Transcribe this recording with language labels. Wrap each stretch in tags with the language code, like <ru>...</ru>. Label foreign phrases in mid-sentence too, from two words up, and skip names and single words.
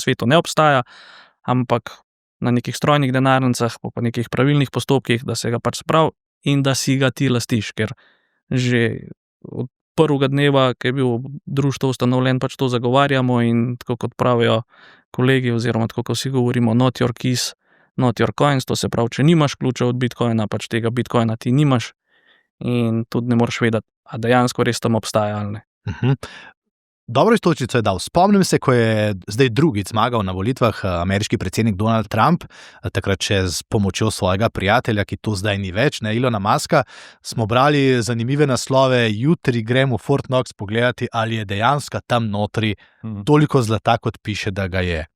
<sl>svetu ne obstaja, ampak na nekih strojnih denarnicah, pa nekih pravilnih postopkih, da se ga pač spravi in da si ga ti lastiš, ker že od prvega dneva, ki je bil društvo ustanovljen, pač to zagovarjamo in tako kot pravijo kolegi, oziroma tako kot vsi govorimo,</sl> <en>not your keys, not your coins,</en> <sl>to se pravi, če nimaš ključa od Bitcoina, pač tega Bitcoina ti nimaš in tudi ne moreš vedeti, a dejansko res tam obstaja ali ne. Dobro iztočnico je dal. Spomnim se, ko je zdaj drugič zmagal na volitvah ameriški predsednik Donald Trump, takrat še z pomočjo svojega prijatelja, ki to zdaj ni več, Ilona Muska, smo brali zanimive naslove, jutri gremo v Fort Knox pogledati, ali je dejansko tam notri toliko zlata, kot piše, da ga je.</sl>